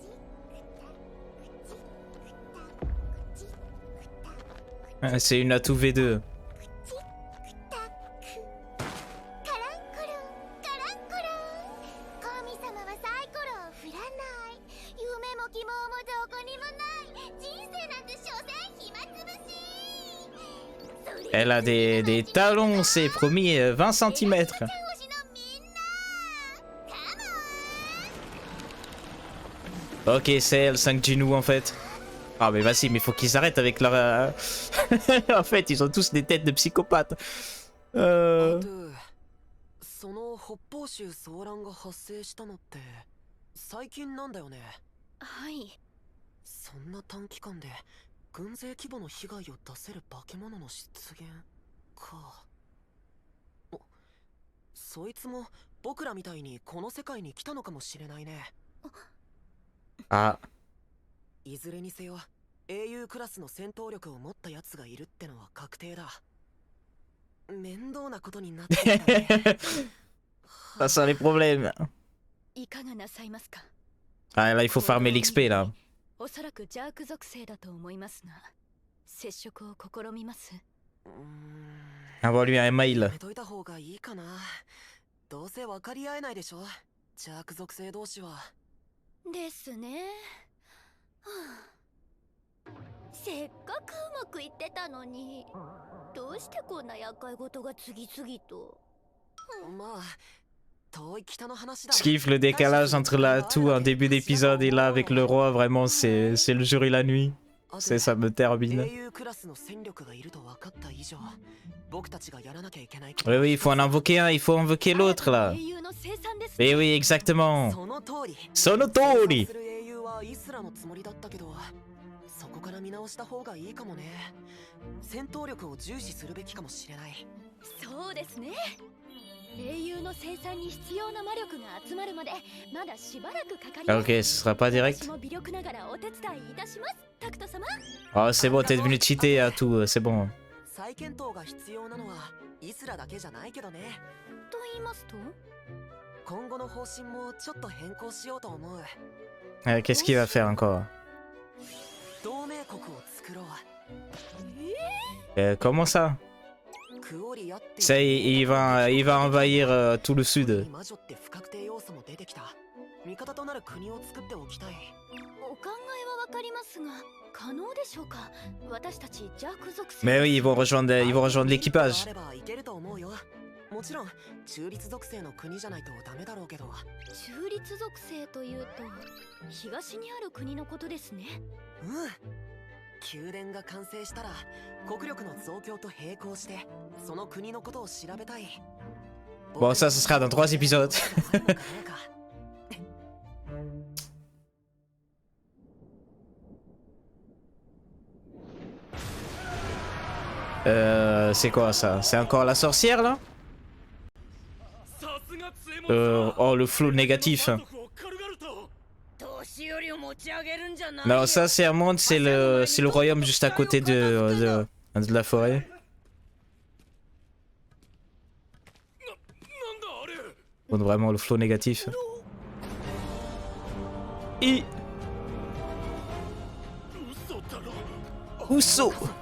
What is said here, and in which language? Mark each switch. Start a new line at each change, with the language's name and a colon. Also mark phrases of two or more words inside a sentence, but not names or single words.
French: Ah, c'est une atout V2. Elle a des talons, c'est promis 20 cm. Ok, c'est elle, 5 Jinou en fait. Ah mais vas-y, mais faut qu'ils arrêtent avec leur... en fait, ils ont tous des têtes de psychopathes.
Japanese: その北方州騒乱が発生したのって最近なんだよね。はい。そんな短期間で軍勢規模の被害を出せる化け物の出現か。そいつも僕らみたいにこの世界に来たのかもしれないね。あ。いずれにせよ英雄クラスの戦闘力を持ったやつがいるってのは確定だ。面倒なことになってきたね。
French: Ça sent les problèmes.
Japanese: いかがなさいますか。
French: Ah là, il faut farmer l'XP là.
Japanese: おそらくジャーク属性だと思いますが、接触を試みます。
French: Envoie-lui un mail.
Japanese: やめといた方がいいかな。どうせ分かり合えないでしょ、ジャーク属性同士は。ですね。せっかくうまくいってたのに、どうしてこんな厄介事が次々と。まあ、遠い北の話だ。
French: Je kiffe le décalage entre là tout en début d'épisode et là avec le roi, vraiment c'est le jour et la nuit. C'est ça me termine. Oui oui, il faut en invoquer un, il faut invoquer l'autre là. Mais oui, exactement. Sonotori.
Japanese: そこから見直した方がいいかもね。戦闘力を重視するべきかもしれない。そうですね。英雄の生産に必要な魔力が集まるまでまだしばらくかかります。
French: Ok, ce sera pas direct. Oh, c'est bon, t'es devenu cheaté à tout, c'est bon.
Japanese: 再検討が必要なのはイスラだけじゃないけどね。と言いますと、今後の方針もちょっと変更しようと思う。
French: Qu'est-ce qu'il va faire encore?
Japanese: 同盟国を作ろう。
French: Comment ça? Ça, il va envahir tout le sud.
Japanese: 魔女って不確定要素も出てきた。味方となる国を作っておきたい。お考えはわかりますが、可能でしょうか。私たちジャーク属性。
French: Mais oui, ils vont rejoindre l'équipage.
Japanese: もちろん中立属性の国じゃないとダメだろうけど。中立属性というと東にある国のことですね。うん。宮殿が完成したら国力の増強と並行してその国のことを調べたい。
French: Bon, ça, ce sera dans 3 épisodes. C'est quoi ça? C'est encore la sorcière là? Oh, le flow négatif.
Japanese: 年寄りを持ち上げるんじゃ
French: Non, ça c'est un monde, c'est le royaume juste à côté de la forêt. Bon, vraiment le flow négatif. Et... Uso.